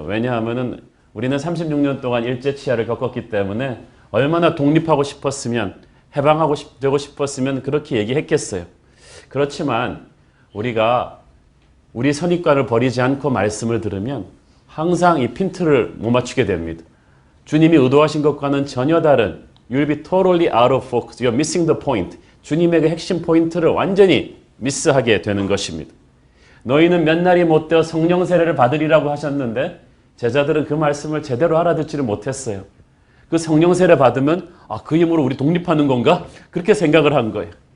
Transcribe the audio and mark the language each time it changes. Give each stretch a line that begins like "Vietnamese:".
Korean: 왜냐하면 우리는 36년 동안 일제치하를 겪었기 때문에 얼마나 독립하고 싶었으면, 해방하고 되고 싶었으면 그렇게 얘기했겠어요. 그렇지만 우리가 우리 선입관을 버리지 않고 말씀을 들으면 항상 이 핀트를 못 맞추게 됩니다. 주님이 의도하신 것과는 전혀 다른
English: You'll be totally out of focus. You're missing the point.
Korean: 주님의 그 핵심 포인트를 완전히 미스하게 되는 것입니다. 너희는 몇 날이 못되어 성령 세례를 받으리라고 하셨는데 제자들은 그 말씀을 제대로 알아듣지를 못했어요. 그 성령 세례 받으면 그 힘으로 우리 독립하는 건가? 그렇게 생각을 한 거예요.